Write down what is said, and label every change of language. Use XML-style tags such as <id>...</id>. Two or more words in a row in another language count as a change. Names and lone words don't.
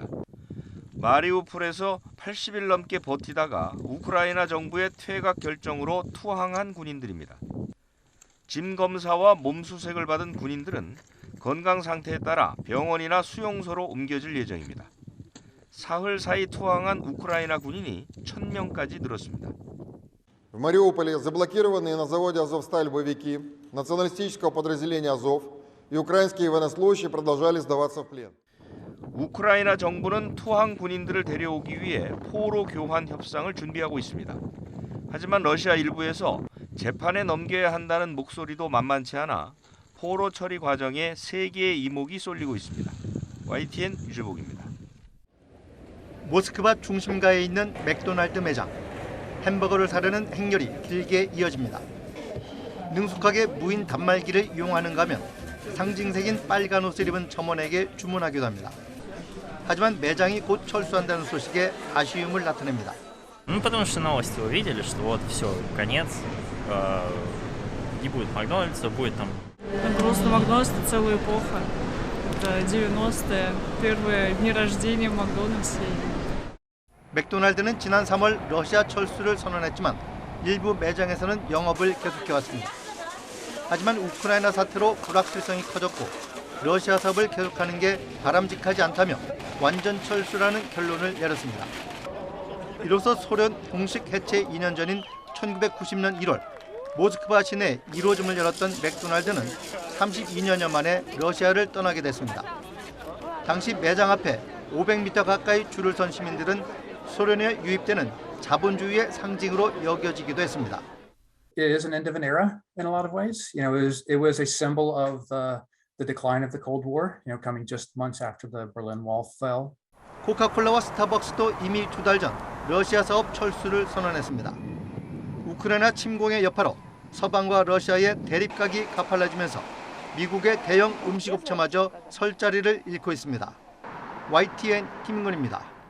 <ko>마리우폴에서 80일 넘게 버티다가 우크라이나 정부의 퇴각 결정으로 투항한 군인들입니다. 짐 검사와 몸 수색을 받은 군인들은 건강 상태에 따라 병원이나 수용소로 옮겨질 예정입니다. 사흘 사이 투항한 우크라이나 군인이 1,000명까지 늘었습니다.</ko> <ru>В Мариуполе заблокированные на заводе «Азовсталь» боевики националистического подразделения «Азов» и украинские военнослужащие продолжали сдаваться в плен.</ru> <ko>우크라이나 정부는 투항 군인들을 데려오기 위해 포로 교환 협상을 준비하고 있습니다. 하지만 러시아 일부에서 재판에 넘겨야 한다는 목소리도 만만치 않아 포로 처리 과정에 세계의 이목이 쏠리고 있습니다. YTN 유재복입니다. 모스크바 중심가에 있는 맥도날드 매장. 햄버거를 사려는 행렬이 길게 이어집니다. 능숙하게 무인 단말기를 이용하는가 하면 상징색인 빨간 옷을 입은 점원에게 주문하기도 합니다. 하지만 매장이 곧 철수한다는 소식에 아쉬움을 나타냅니다.</ko> <ru>Потому что новости увидели, что вот все, конец, не будет Макдональдса, будет там. Просто Макдональдс — это целая эпоха. Это 90-е, первые дни рождения Макдональдса.</ru> <ko>맥도날드는 지난 3월 러시아 철수를 선언했지만 일부 매장에서는 영업을 계속해왔습니다. 하지만 우크라이나 사태로 불확실성이 커졌고 러시아 사업을 계속하는 게 바람직하지 않다며 완전 철수라는 결론을 내렸습니다. 이로써 소련 공식 해체 2년 전인 1990년 1월 모스크바 시내 1호점을 열었던 맥도날드는 32년여 만에 러시아를 떠나게 됐습니다. 당시 매장 앞에 500m 가까이 줄을 선 시민들은 소련에 유입되는 자본주의의 상징으로 여겨지기도 했습니다.</ko> <en>It is an end of an era in a lot of ways. You know, it was a symbol of the decline of the Cold War. You know, coming just months after the Berlin Wall fell.</en> <ko>코카콜라와 스타벅스도 이미 2달 전 러시아 사업 철수를 선언했습니다. 우크라이나 침공의 여파로 서방과 러시아의 대립각이 가팔라지면서 미국의 대형 음식업체마저 설 자리를 잃고 있습니다. YTN 김인근입니다.</ko>